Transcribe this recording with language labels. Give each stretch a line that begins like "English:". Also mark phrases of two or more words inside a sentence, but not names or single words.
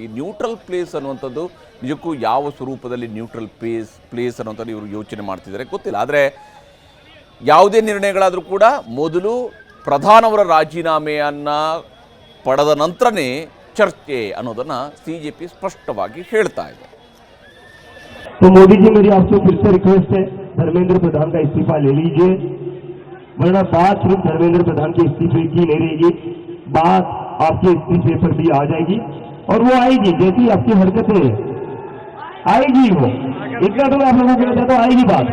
Kannada: ಈ
English: neutral place
Kannada: ಅನ್ನುವಂಥದ್ದು ನಿಜಕ್ಕೂ ಯಾವ ಸ್ವರೂಪದಲ್ಲಿ
English: neutral place
Kannada: ಅನ್ನುವಂಥದ್ದು ಇವರು ಯೋಚನೆ ಮಾಡ್ತಿದ್ದಾರೆ ಗೊತ್ತಿಲ್ಲ. ಆದರೆ ಯಾವುದೇ ನಿರ್ಣಯಗಳಾದರೂ ಕೂಡ ಮೊದಲು ಪ್ರಧಾನವರ ರಾಜೀನಾಮೆಯನ್ನು ಪಡೆದ ನಂತರನೇ ಚರ್ಚೆ ಅನ್ನೋದನ್ನು ಸಿಜೆಪಿ ಸ್ಪಷ್ಟವಾಗಿ ಹೇಳ್ತಾ ಇದೆ.
Hindi: तो मोदी जी, मेरी आपसे फिर से रिक्वेस्ट है, धर्मेंद्र प्रधान का इस्तीफा ले लीजिए, वरना बात सिर्फ धर्मेंद्र प्रधान के इस्तीफे की नहीं रहेगी, बात आपके इस्तीफे पर भी आ जाएगी, और वो आएगी जैसी आपकी हरकतें आएगी, वो इतना तो मैं आप लोगों को कहता तो आएगी बात।